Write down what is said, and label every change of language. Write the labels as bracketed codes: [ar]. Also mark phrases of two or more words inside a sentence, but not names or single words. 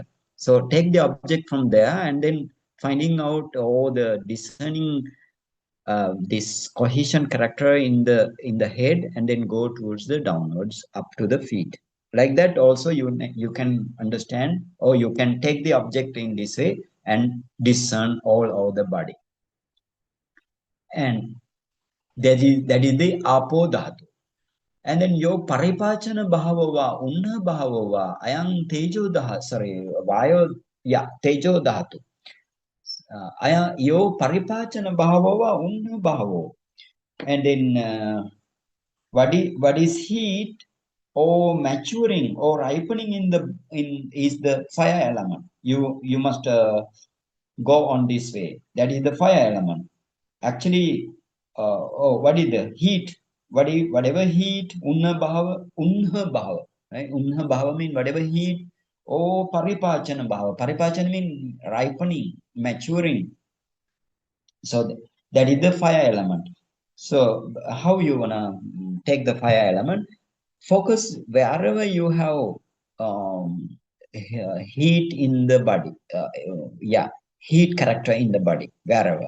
[en] So take the object from there, and then finding out, or the discerning this cohesion character in the head, and then go towards the downwards up to the feet. Like that also you can understand, or you can take the object in this way and discern all over the body. And that is the apo dhatu. And then [pi] yo paripachana bhavava unna bhavava ayang tejo dhatu, sorry, vayo, yeah, tejo dhatu. Ayang yo paripachana bhavava unna bhavo. [en] And then what is heat or maturing or ripening in is the fire element. You must go on this way. That is the fire element. Actually, what is the heat? Whatever heat, [pi] unha bhava, [en] right? [pi] Unha bhava [en] mean whatever heat. Oh, [pi] paripachana bhava. [en] Paripachana mean ripening, maturing. So that is the fire element. So how you wanna take the fire element? Focus wherever you have heat in the body. Yeah, heat character in the body, wherever.